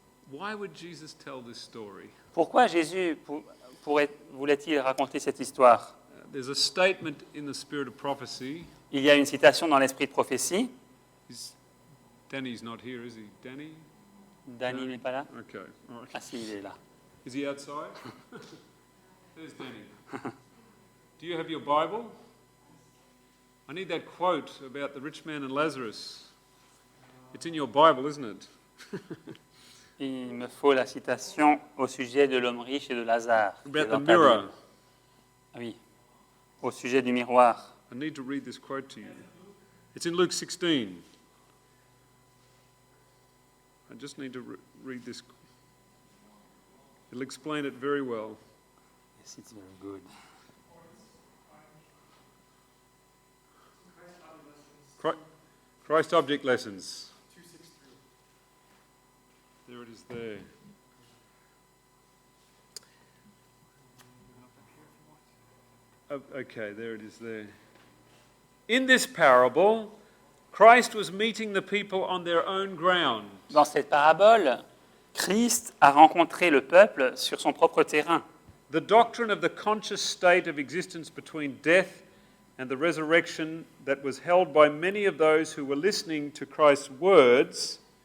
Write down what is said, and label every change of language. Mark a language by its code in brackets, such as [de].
[en] Why would Jesus tell this story? [fr] Pourquoi Jésus voulait-il raconter cette histoire? [en] There's a statement in the spirit of prophecy. [fr] Il y a une citation dans l'esprit de prophétie. [en] Danny's not here, is he? Danny? [fr] Danny n'est pas là? [en] Okay. All right. [fr] Ah si, il est là. [en] Is he outside? There's Danny. Do you have your Bible? I need that quote about the rich man and Lazarus. It's in your Bible, isn't it? [fr] Il me faut la citation au sujet de l'homme riche et de Lazare. qui est [en] About the [fr] dans ta [en] mirror. [fr] Bible. Ah oui, au sujet du miroir. [en] I need to read this quote to you. It's in Luke 16. I just need to read this. It'll explain it very well. Yes, it's very good. Christ Object Lessons. There it is there. Okay, there it is there. In this parable, Christ was meeting the people on their own ground. [fr] Dans cette parabole, Christ a rencontré le peuple sur son propre terrain. [en] The doctrine of the conscious state of existence between death and the resurrection that was held by many of those who were listening to Christ's words.